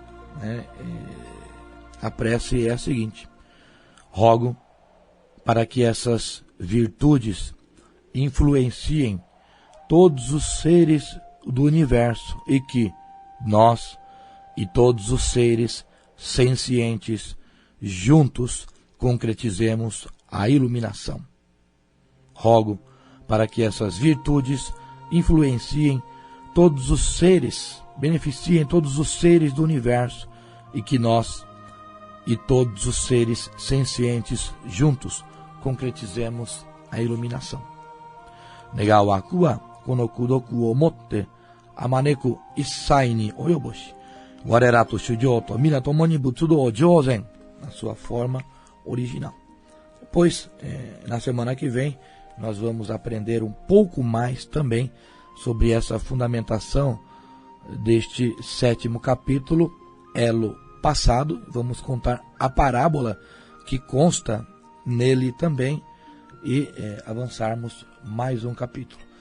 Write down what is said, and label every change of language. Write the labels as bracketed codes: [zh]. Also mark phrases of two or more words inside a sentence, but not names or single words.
[pt] A prece é a seguinte: rogo para que essas virtudes influenciem todos os seres do universo e que nós e todos os seres sencientes juntos concretizemos a iluminação. Rogo para que essas virtudes influenciem todos os seres, beneficiem todos os seres do universo e que nós e todos os seres sencientes juntos concretizemos a iluminação. [ja] 願わくは この功徳を以て 普く一切に及ぼし 我等と衆生と 皆共に 仏道を成ぜん, [pt] na sua forma original. Pois, na semana que vem, nós vamos aprender um pouco mais também sobre essa fundamentação deste 7º capítulo, elo passado. Vamos contar a parábola que consta nele também e avançarmos mais um capítulo.